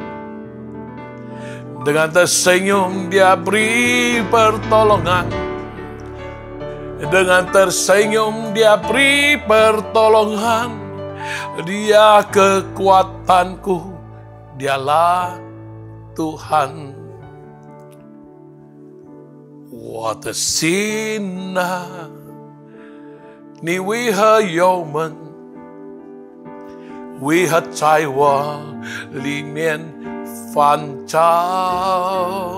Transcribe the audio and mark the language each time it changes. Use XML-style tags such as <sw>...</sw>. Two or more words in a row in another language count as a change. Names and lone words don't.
<id>Dengan tersenyum Dia beri pertolongan. Dengan tersenyum Dia beri pertolongan. Dia kekuatanku, Dialah Tuhan.</id> <zh>我的心啊，你为何忧闷？为何在我里面翻搅？</zh>